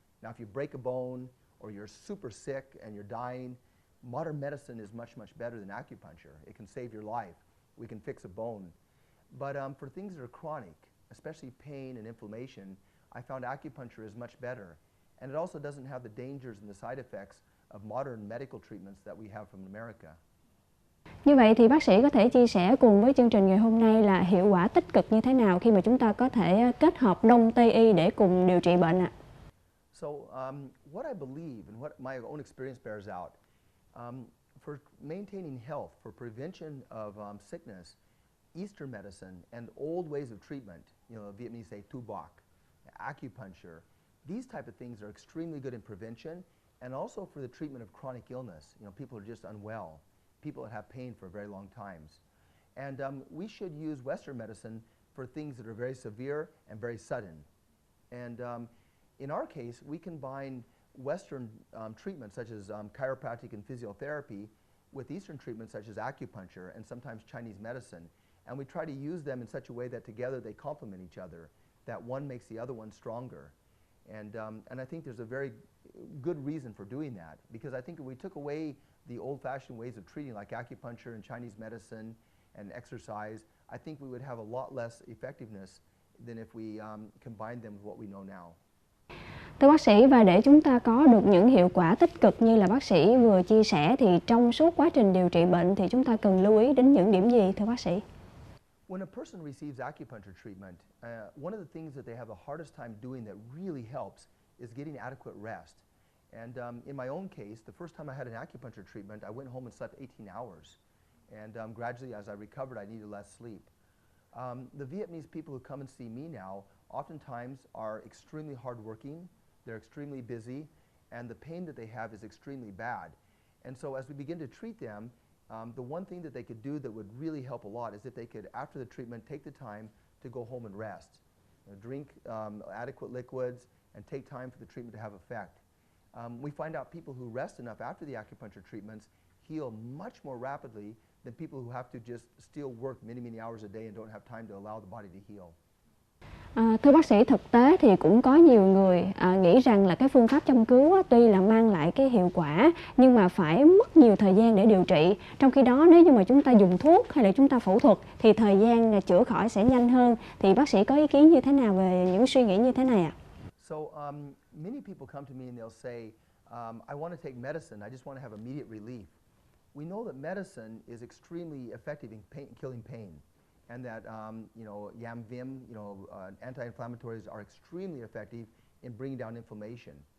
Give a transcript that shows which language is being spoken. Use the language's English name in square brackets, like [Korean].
[English] Now, if you break a bone or you're super sick and you're dying, modern medicine is much, much better than acupuncture. It can save your life. We can fix a bone. But for things that are chronic, especially pain and inflammation, I found acupuncture is much better. And it also doesn't have the dangers and the side effects of modern medical treatments that we have from America. [Vietnamese] Như vậy thì bác sĩ có thể chia sẻ cùng với chương trình ngày hôm nay là hiệu quả tích cực như thế nào khi mà chúng ta có thể kết hợp Đông Tây y để cùng điều trị bệnh ạ? [English] So what I believe and what my own experience bears out, for maintaining health, for prevention of sickness, Eastern medicine and old ways of treatment, you know, Vietnamese say tu bok, acupuncture, these type of things are extremely good in prevention and also for the treatment of chronic illness. You know, people are just unwell, people that have pain for very long times. And we should use Western medicine for things that are very severe and very sudden. And in our case, we combine Western treatments such as chiropractic and physiotherapy with Eastern treatments such as acupuncture and sometimes Chinese medicine. And we try to use them in such a way that together they complement each other, that one makes the other one stronger. And I think there's a very good reason for doing that, because I think if we took away the old-fashioned ways of treating like acupuncture and Chinese medicine and exercise, I think we would have a lot less effectiveness than if we combined them with what we know now. [Vietnamese] Thưa bác sĩ, và để chúng ta có được những hiệu quả tích cực như là bác sĩ vừa chia sẻ thì trong suốt quá trình điều trị bệnh thì chúng ta cần lưu ý đến những điểm gì thưa bác sĩ? [English] When a person receives acupuncture treatment, one of the things that they have the hardest time doing that really helps is getting adequate rest. And in my own case, the first time I had an acupuncture treatment, I went home and slept 18 hours. And gradually, as I recovered, I needed less sleep. The Vietnamese people who come and see me now oftentimes are extremely hardworking, they're extremely busy, and the pain that they have is extremely bad. And so as we begin to treat them, the one thing that they could do that would really help a lot is if they could, after the treatment, take the time to go home and rest. Drink adequate liquids and take time for the treatment to have effect. We find out people who rest enough after the acupuncture treatments heal much more rapidly than people who have to just still work many, many hours a day and don't have time to allow the body to heal. [Vietnamese] Thưa bác sĩ, thực tế thì cũng có nhiều người nghĩ rằng là cái phương pháp châm cứu tuy là mang lại cái hiệu quả nhưng mà phải mất nhiều thời gian để điều trị. Trong khi đó nếu như mà chúng ta dùng thuốc hay là chúng ta phẫu thuật thì thời gian chữa khỏi sẽ nhanh hơn. Thì bác sĩ có ý kiến như thế nào về những suy nghĩ như thế này ạ? [English] So many people come to me and they'll say, I want to take medicine, I just want to have immediate relief. We know that medicine is extremely effective in killing pain. And that Yam Vim, anti-inflammatories are extremely effective in bringing down inflammation.